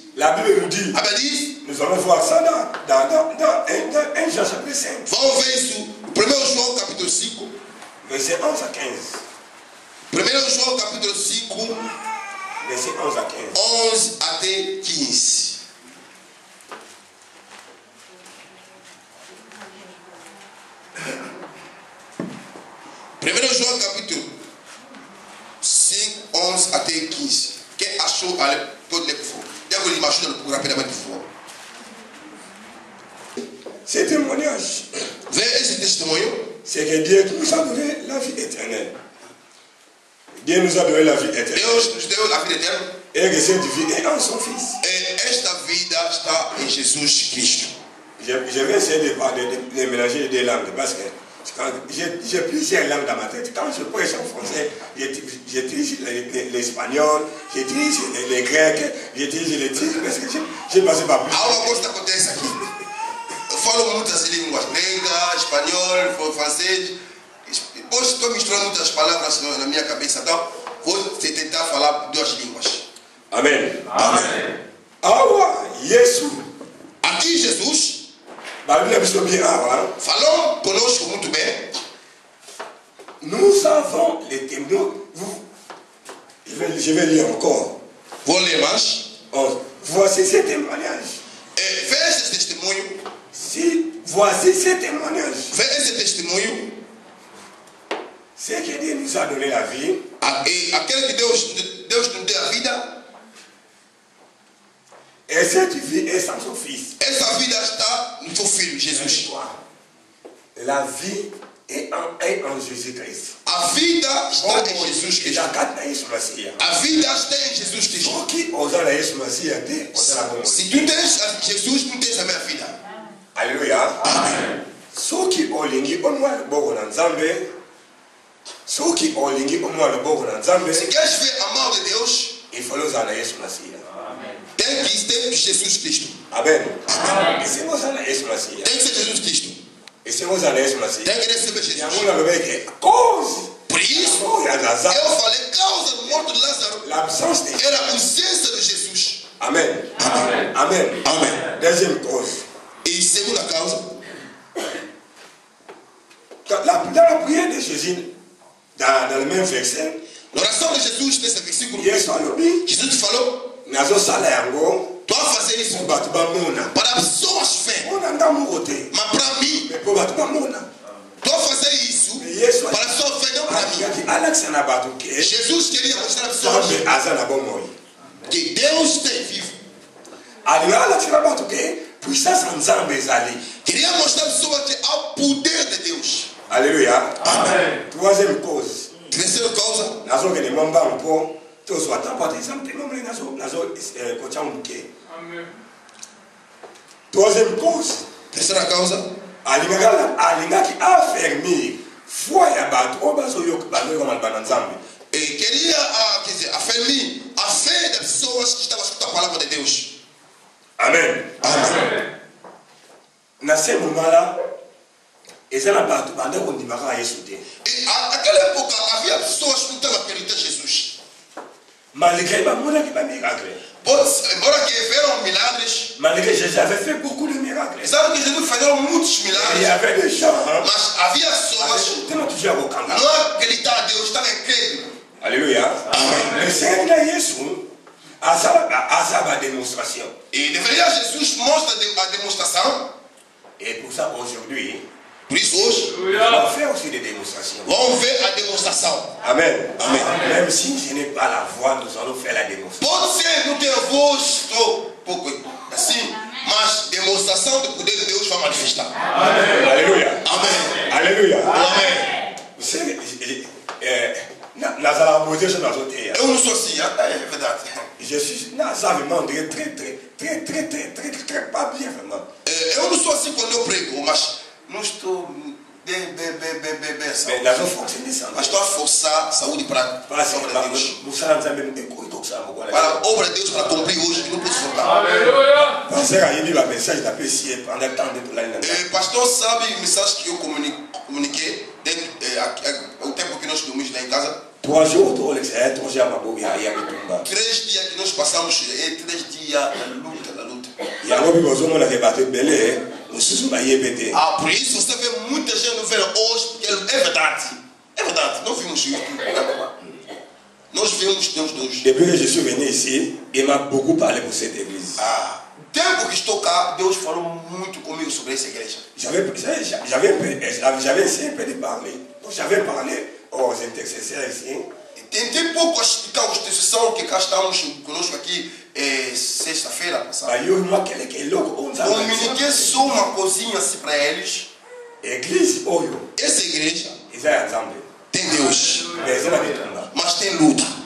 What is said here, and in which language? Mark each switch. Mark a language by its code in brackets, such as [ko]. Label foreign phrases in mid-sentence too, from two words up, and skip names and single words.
[fr] La Bible nous dit, [pt] A Bíblia diz, [fr] nous allons voir ça dans 1 Jean chapitre 5, [pt] vamos ver isso. 1 João capítulo 5. [fr] verset 11 à 15. [pt] 1 João capítulo 5, [fr] Verset 11 à 15. [pt] 11 até 15. Primeiro João capítulo 5, 11 até 15. Quem achou, allez, pode ler por favor. Devo lhe ajudar por rapidamente, por favor. [fr] Ce témoignage, [pt] Vê esse testemunho. [fr] c'est que Dieu nous a donné la vie éternelle. Dieu nous a donné la vie éternelle. [pt] Deus nos deu a vida eterna. [fr] Et que cette vie est en son Fils. [pt] E esta vida está em Jesus Cristo. [fr] Je vais essayer de mélanger les deux langues parce que j'ai plusieurs langues dans ma tête. Quand je prêche en français, j'utilise l'espagnol, j'utilise les grecs, j'utilise les turcs parce que j'ai passé par plus. [pt] Há uma coisa que acontece aqui. Eu falo muitas línguas, grega, espanhol, francês. Depois estou misturando muitas palavras na minha cabeça. Então, vou tentar falar duas línguas. [fr] Amen. [pt] Amém. [ln] Awa, Yesu. [pt] Aqui Jesus [fr] Bible est bien awa. [pt] falou conosco muito bem. [fr] Nous avons les témoins. Je vais lire encore. [pt] Vou ler mais. [fr] Voici ces témoignages. [pt] Vê esse testemunho. [fr] Si voici ces témoignages. [pt] Vê esse testemunho. [fr] C'est que Dieu nous a donné la vie. [pt] E aquele que Deus nos deu a vida. [fr] Et cette vie est sans son Fils. [pt] Essa vida está no seu Filho, Jesus. [fr] La vie est en Jésus-Christ. [pt] A vida está em Jesus Cristo. A vida está em Jesus Cristo. Se tu tens Jesus, tu tens a minha vida. [fr] Alléluia. [pt] Amém. [ln] Soki olingi onwa bogo na Nzambe. Soki olingi onwa bogo na Nzambe. [pt] Se queres ver a mão de Deus, [fr] il faut usar Yesu Masiya. [pt] tem que ter Jesus Cristo. Amen. E se usar Yesu Masiya. Tem que ser Jesus Cristo. E se usar Yesu Masiya. Tem que receber Jesus. Por isso, eu falei causa da morte de Lázaro. Era a ausência de Jesus. [fr] Amen. [pt] Amém. [fr] Amen. [pt] Amém. [fr] Deuxième cause. [pt] E segunda causa. [fr] Dans la prière de Jésus, dans le même verset, [pt] l'oração de Jesus nesse versículo, Jesus falou: tu vas fazer isso para pessoas fé, mas para mim, tu vas fazer isso para a pessoa fé, não para mim. Jesus queria mostrar a pessoas que Deus tem vivo. Queria mostrar a pessoa que há o poder de Deus. [fr] Alléluia. [pt] Amém. [fr] Troisième cause. [pt] Terceira causa. [fr] Troisième cause. [pt] Terceira causa. [ln] Alingaki affermir foi abato obaso yok balo como bananzambe. [pt] E queria affermir a fé das pessoas que estavam escutando a palavra de Deus. [fr] Amen. [pt] Amém. Nascemos mala. E naquela época havia pessoas que não estavam acreditando em Jesus. Embora que viram milagres, [fr] Jésus avait fait beaucoup de miracles. [pt] Sabe que Jesus fez muitos milagres. [fr] Il y avait des gens, [pt] mas havia pessoas que não acreditavam a Deus, estavam incrédulos. [fr] Alléluia. Le Seigneur Jésus a sa démonstration. [pt] E deveria Jesus mostra a demonstração. [fr] Et pour ça aujourd'hui, [pt] por isso hoje, [fr] on va faire aussi des démonstrations. [pt] Vamos ver a demonstração. [fr] Amen. [pt] Amém. [fr] Même si je n'ai pas la voix, nous allons faire la démonstration. [pt] Pode ser não ter voz, pouco assim, mas demonstração do poder de Deus vai manifestar. Amém. Alléluia. Amém. [fr] Alléluia. [pt] Amém. [fr] Vous savez, [pt] eu não sou assim, é verdade. [fr] Je suis très pas bien vraiment. [pt] Eu não sou assim quando eu prego, mas não estou bem. Mas estou a forçar a saúde para a obra de Deus. Para a obra de Deus, para cumprir hoje, que não posso faltar. Pastor sabe a mensagem que eu comuniquei o tempo que nós dormimos lá em casa. [fr] 3 jours, [pt] 3 dias que nós passamos, 3 dias na luta. Ah, por isso você vê muita gente no verão hoje, porque é verdade. É verdade, nós vimos isso. Nós vemos Deus dois. [fr] Depuis que je suis venu ici, il m'a beaucoup parlé pour cette église. [pt] Ah, tempo que estou cá, Deus falou muito comigo sobre essa igreja. [fr] J'avais essayé un peu de parler. J'avais parlé aux intercesseurs ici. [pt] Tentei pouco explicar a instituição que cá estamos conosco aqui sexta-feira passada. Comuniquei só uma coisinha assim para eles. Essa igreja tem Deus, mas tem luta.